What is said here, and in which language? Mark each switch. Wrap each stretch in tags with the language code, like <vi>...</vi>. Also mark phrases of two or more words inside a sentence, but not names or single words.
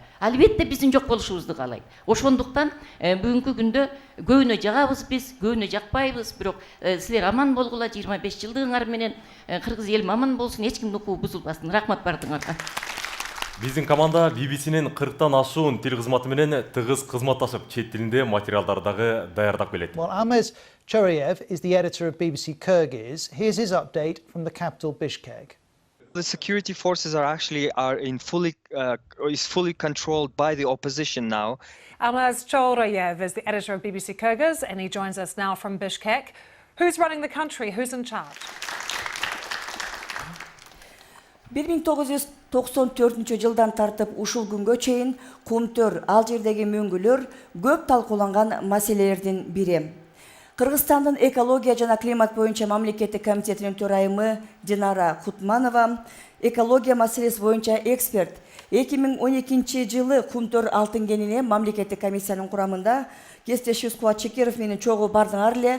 <ky>Албетте биздин жок болушубузду каалайт. Ошондуктан бүгүнкү күндө көбүнө жагабыз биз, көбүнө жакпайбыз, бирок силер аман болгула, 25 жылдыгыңар менен кыргыз элим аман болсун, эч кимдин укугу бузулбасын. Рахмат бардыгыңарга. Биздин команда BBC-нин 40тан ашуун тил кызматы менен тыгыз кызматташып, чет тилинде материалдар дагы даярдап келет.</ky> <en>Well, Amez Chorayev is the editor of BBC Kyrgyz. Here's his update from the capital Bishkek. The security forces is fully controlled by the opposition now. Amez Chorayev is the editor of BBC Kyrgyz, and he joins us now from Bishkek. Who's running the country? Who's in charge?</en> <ky>1994 жылдан тартып ушул күнгө чейин Кумтөр, ал жердеги мөңгүлөр көп талкууланган маселелердин бири. Кыргызстандын экология жана климат боюнча мамлекеттик комитетинин төрайымы Динара Кутманова, экология маселеси боюнча эксперт, 2012 жылы Кумтөр алтын кенине мамлекеттик комиссиянын курамында кесиптешибиз Кубат Чекеров менен чогуу бардыңар эле.</ky>